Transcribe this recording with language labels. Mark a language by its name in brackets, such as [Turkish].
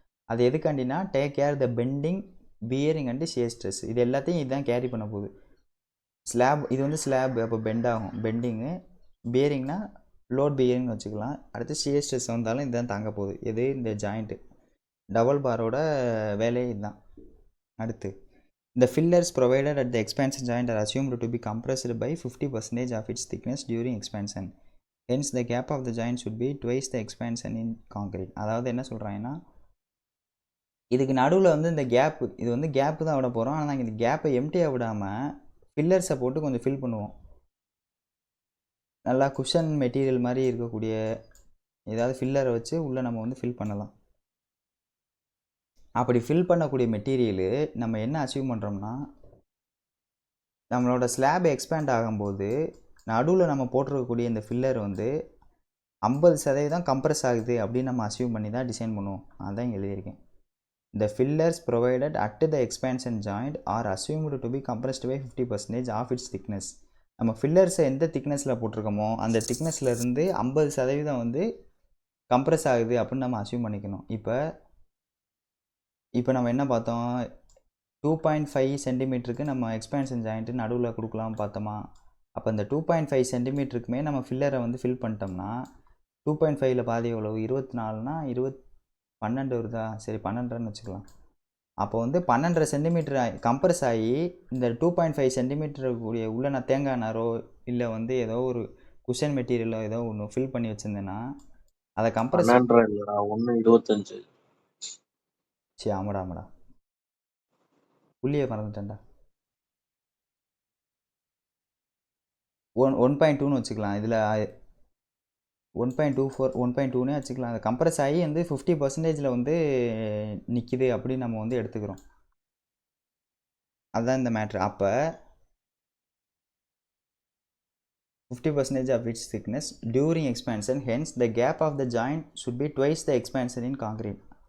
[Tamil] அது எதுக்காண்டினா [English] take care the bending bearing and shear stress, [Tamil] இது எல்லாத்தையும் இதுதான் கேரி பண்ண போகுது. ஸ்லாப் இது வந்து ஸ்லாப், அப்போ பெண்ட் ஆகும், பெண்டிங்கு. பியரிங்னா லோட் பியரிங்னு வச்சுக்கலாம். அடுத்து ஷியர் ஸ்ட்ரெஸ் வந்தாலும் இதுதான் தாங்க போகுது, எது இந்த ஜாயிண்ட்டு. டபுள் பாரோட வேலையே இதுதான். [English] அடுத்து the fillers provided at the expansion joint are assumed to be compressed by 50% of its thickness during expansion. Hence the gap of the joint should be twice the expansion in concrete. [Tamil] அதாவது என்ன சொல்கிறாங்கன்னா, இதுக்கு நடுவில் வந்து இந்த gap, இது வந்து gap தான் விட போகிறோம். ஆனால் நாங்கள் இந்த கேப்பை எம்டியாக விடாமல் ஃபில்லர்ஸை போட்டு கொஞ்சம் ஃபில் பண்ணுவோம். நல்லா குஷன் மெட்டீரியல் மாதிரி இருக்கக்கூடிய ஏதாவது ஃபில்லரை வச்சு உள்ளே நம்ம வந்து ஃபில் பண்ணலாம். அப்படி ஃபில் பண்ணக்கூடிய மெட்டீரியலு நம்ம என்ன அச்சீவ் பண்ணுறோம்னா, நம்மளோட ஸ்லாப் எக்ஸ்பேண்ட் ஆகும்போது நடுவில் நம்ம போட்டிருக்கக்கூடிய இந்த ஃபில்லர் வந்து 50% கம்ப்ரஸ் ஆகுது அப்படின்னு நம்ம அச்சீவ் பண்ணி தான் டிசைன் பண்ணுவோம். அதான் இங்கே எழுதியிருக்கேன். [English] The fillers provided at the expansion joint are assumed to be compressed by 50% of its thickness. [Tamil] நம்ம ஃபில்லர்ஸை எந்த திக்னஸில் போட்டிருக்கோமோ அந்த திக்னஸில் இருந்து 50% வந்து கம்ப்ரஸ் ஆகுது அப்படின்னு நம்ம அச்சீவ் பண்ணிக்கணும். இப்போ நம்ம என்ன பார்த்தோம், 2.5 சென்டிமீட்டருக்கு நம்ம எக்ஸ்பேன்ஷன் ஜாயிண்ட்டு நடுவில் கொடுக்கலாம் பார்த்தோமா. அப்போ இந்த 2.5 சென்டிமீட்டருக்குமே நம்ம ஃபில்லரை வந்து ஃபில் பண்ணிட்டோம்னா 2.5ல் பாதி எவ்வளவு, 24னா 12 வருதா, சரி 12ன்னு வச்சுக்கலாம். அப்போ வந்து 12.5 சென்டிமீட்டர் கம்ப்ரஸ் ஆகி இந்த 2.5 சென்டிமீட்டர் கூடிய உள்ள நான் தேங்காய் நாரோ இல்லை வந்து ஏதோ ஒரு குஷன் மெட்டீரியலோ ஏதோ ஒன்று ஃபில் பண்ணி வச்சுருந்தேன்னா அதை கம்ப்ரஸ் 12 இல்லடா 1.25. சரி ஆமாடா புள்ளியை மறந்துட்டேன்டா. 1.2ன்னு வச்சுக்கலாம். இதில் 1.24 1.2னே வச்சுக்கலாம். அது கம்ப்ரஸ் ஆகி வந்து 50%ல் வந்து நிற்கிது அப்படின்னு நம்ம வந்து எடுத்துக்கிறோம். அதுதான் இந்த மேட்ரு. [English] அப்போ 50% of its thickness during expansion, hence the gap of the joint should be twice the expansion in concrete.